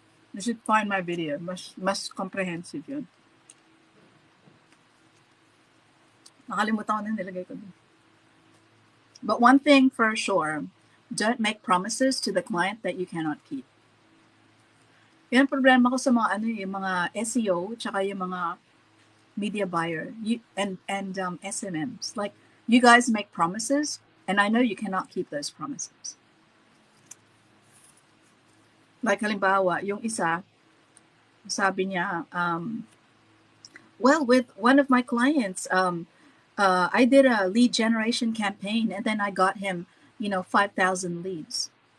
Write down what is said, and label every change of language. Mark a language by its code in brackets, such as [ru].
[en] You should find my video. [tl] Mas comprehensive yun. Nakalimutan ko na nilagay ko din. [en] But one thing for sure, don't make promises to the client that you cannot keep. [tl] Yan ang problema ko sa mga yung mga SEO tsaka yung mga media buyer and SMMs. [en] Like, you guys make promises and I know you cannot keep those promises. Like, [tl] halimbawa, yung isa, sabi niya, [en] well, with one of my clients, I did a lead generation campaign and then I got him, 5,000 leads.